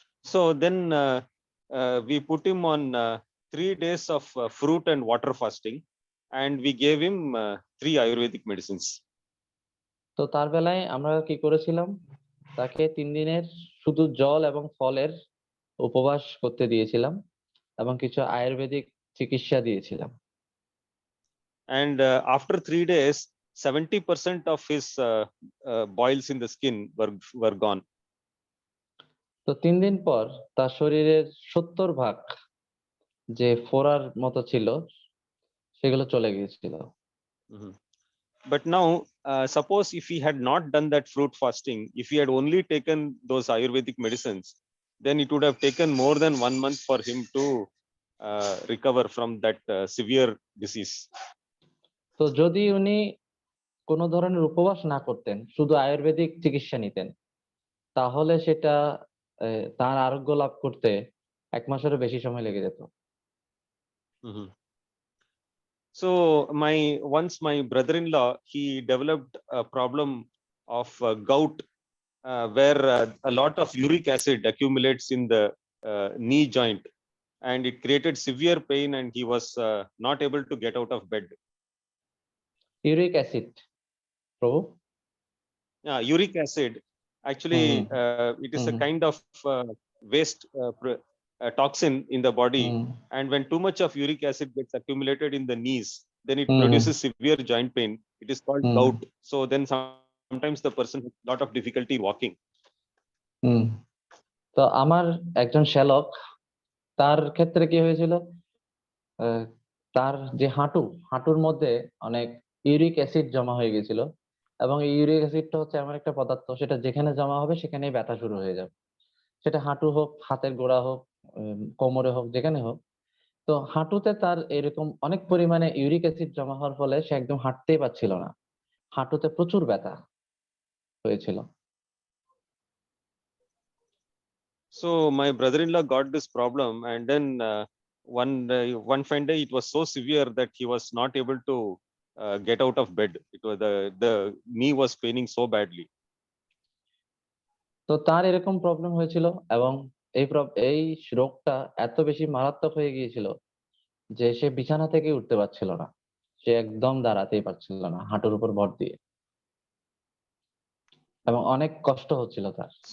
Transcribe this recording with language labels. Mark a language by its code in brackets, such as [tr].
[en] So then we put him on 3 days of fruit and water fasting, and we gave him 3 Ayurvedic medicines. [bn] তো তার বেলায় আমরা কি করেছিলাম, তাকে 3 দিনের শুধু জল এবং ফলের উপবাস করতে দিয়েছিলাম এবং কিছু আয়ুর্বেদিক চিকিৎসা দিয়েছিলাম। [en] And after 3 days, 70% of his boils in the skin were gone. [bn] তো 3 দিন পর তার শরীরের 70% যে ফোড়ার মতো ছিল সেগুলো চলে গিয়েছিল। [en] But now, suppose if he had not done that fruit fasting, if he had only taken those Ayurvedic medicines, then it would have taken more than 1 month for him to recover from that severe disease. [bn] তো যদি উনি কোনো ধরনের উপবাস না করতেন, শুধু আয়ুর্বেদিক চিকিৎসা নিতেন, তাহলে সেটা তার আরোগ্য লাভ করতে 1 মাসেরও বেশি সময় লেগে যেত। [en] So once my brother-in-law, he developed a problem of gout, where a lot of uric acid accumulates in the knee joint, and it created severe pain, and he was not able to get out of bed. Uric acid, Prabhu? Yeah, uric acid. Actually, it is a kind of waste toxin in the body, and when too much of uric acid gets accumulated in the knees, then it produces severe joint pain. It is called gout. So then sometimes the person has a lot of difficulty walking. [bn] তো আমার একজন শ্যালক, তার ক্ষেত্রে কি হয়েছিল, তার যে হাঁটুর মধ্যে অনেক ইউরিক অ্যাসিড জমা হয়ে গেছিল, এবং এই ইউরিক অ্যাসিডটা হচ্ছে এমন একটা পদার্থ, সেটা যেখানে জমা হবে সেখানেই ব্যথা শুরু হয়ে যাবে, সেটা হাঁটু হোক, হাতের গোড়া হোক, কোমরে হোক, যেখানে হোক। তো হাঁটুতে তার এরকম অনেক পরিমাণে ইউরিক অ্যাসিড জমা হওয়ার ফলে সে একদম হাঁটতেই পারছিল না, হাঁটুতে প্রচুর ব্যথা হয়েছিল। [en] So my brother-in-law got this problem, and then one fine day it was so severe that he was not able to get out of bed. It was the knee was paining so badly. [bn] তো তার এরকম problem হয়েছিল এবং এই রোগটা এত বেশি মারাত্মক হয়ে গিয়েছিল যে সে বিছানা থেকে উঠতে পারছিল না, সে একদম দাঁড়াতেই পারছিল না হাঁটুর উপর ভর দিয়ে, এবং অনেক কষ্ট হচ্ছিল তার।